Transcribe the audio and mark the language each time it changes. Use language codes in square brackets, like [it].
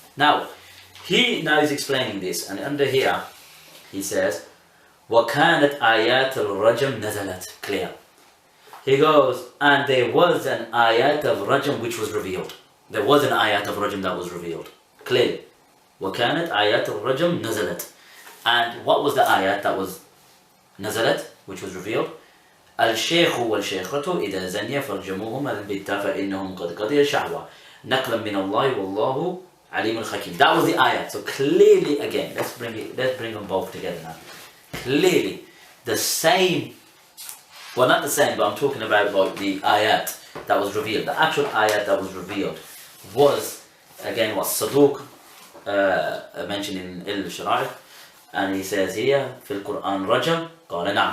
[en] Now is explaining this, and under here he says, [ar] وَكَانَتْ آيَاتُ الرَّجْمِ نَزَلَتْ. [en] Clear. He goes, and there was an ayat of rajm which was revealed. There was an ayat of rajm that was revealed. [ar] Clearly. وَكَانَتْ آيَاتُ الرَّجْمِ نَزَلَتْ. [en] And what was the ayat that was nazalat, which was revealed? [ar] الشيخ والشيخة إذا زنيا فرجموهما البتة فإنهم قد قضي شهوة نقلا من الله والله عليم حكيم. [en] That was the ayat. So clearly, again, let's bring them both together now. Clearly, the same, well, not the same, but I'm talking about like the ayat that was revealed. The actual ayat that was revealed was, again, what Saduq mentioned in Ilal al-Shara'i, and he says here, [ar] في القرآن رجم قال نعم.